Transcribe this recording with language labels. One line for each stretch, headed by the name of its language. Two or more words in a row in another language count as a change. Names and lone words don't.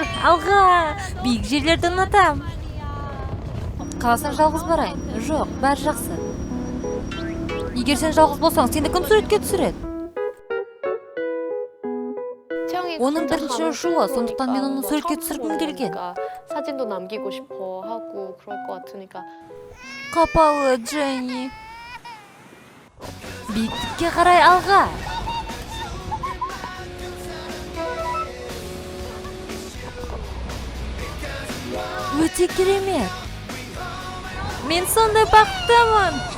Kazakh: Алға, биік жерлерді ұнатам. Қаласаң жалғыз барайын? Жоқ, бәрі жақсы. Егер сен жалғыз болсаң, сені кім суретке түсіреді? Оның бірінші ұшуы, сондықтан мен оны суретке түсіргім келген.
Korean: 사진도 남기고 싶어 하고 그럴 것 같으니까.
Kazakh: Қапалы, Дженни. Биіктікке қарай алға. Өте керемет. Мен сондай бақыттымын.